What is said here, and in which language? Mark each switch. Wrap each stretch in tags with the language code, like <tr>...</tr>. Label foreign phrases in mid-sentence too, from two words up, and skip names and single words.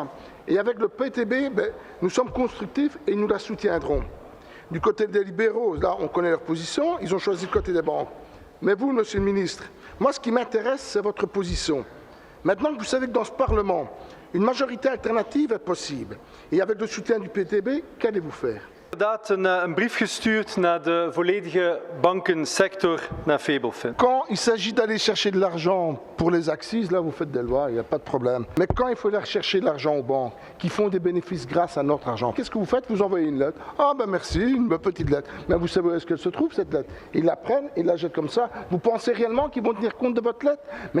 <fr>Et avec le PTB, nous sommes constructifs et nous la soutiendrons. Du côté des libéraux, là, on connaît leur position, ils ont choisi le côté des banques. Mais vous, Monsieur le ministre, moi, ce qui m'intéresse, c'est votre position. Maintenant que vous savez que dans ce Parlement, une majorité alternative est possible, et avec le soutien du PTB, qu'allez-vous faire?</fr> <nl>Inderdaad een brief gestuurd naar de volledige bankensector, naar Febelfin.</nl> <fr>Quand il s'agit d'aller chercher de l'argent pour les axes, là vous faites des lois, il n'y a pas de problème. Mais quand il faut aller chercher de l'argent aux banques, qui font des bénéfices grâce à notre argent, qu'est-ce que vous faites? Vous envoyez une lettre. Ah ben merci, une petite lettre. Mais vous savez où est-ce qu'elle se trouve cette lettre? Ils la prennent, ils la jettent comme ça. Vous pensez réellement qu'ils vont tenir compte de votre lettre?</fr>